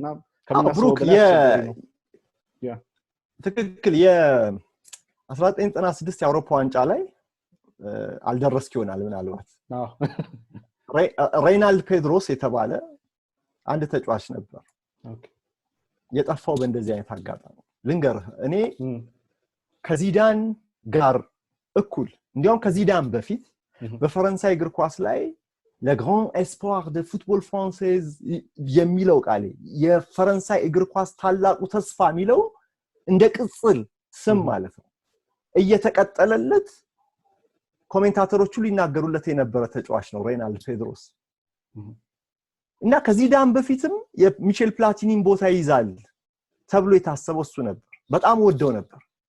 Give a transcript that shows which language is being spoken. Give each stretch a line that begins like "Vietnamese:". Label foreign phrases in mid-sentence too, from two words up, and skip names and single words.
Amharic: ብሩክ ትክክል የ1996 የአውሮፓ ዋንጫ ላይ አልደረስክ ይሆናል ምናልባት ሬይናልድ ፔድሮስ የተባለ አንድ ተጫዋች ነበር የጠፋው በእንደዚህ አይነት አጋጣሚ ልንገርህ እኔ ከዚዳን ጋር እኩል እንዲያውም ከዚዳን በፊት በፈረንሳይ እግር ኳስ ላይ
French: le grand espoir de football français
Amharic: የሚለው ቃል የፈረንሳይ እግር ኳስ ታላቁ ተስፋ የሚለው እንደ ቅጽል ስም ማለት ነው እየተቀጠለለት ኮሜንታተሮቹ ሊናገሩለት የነበረ ተጫዋች ነው ሬይናልድ ፔድሮስ እና ከዚዳን በፊትም የሚሼል ፕላቲኒን ቦታ ይዛል ተብሎ የታሰበው እሱ ነበር በጣም ወደው ነበር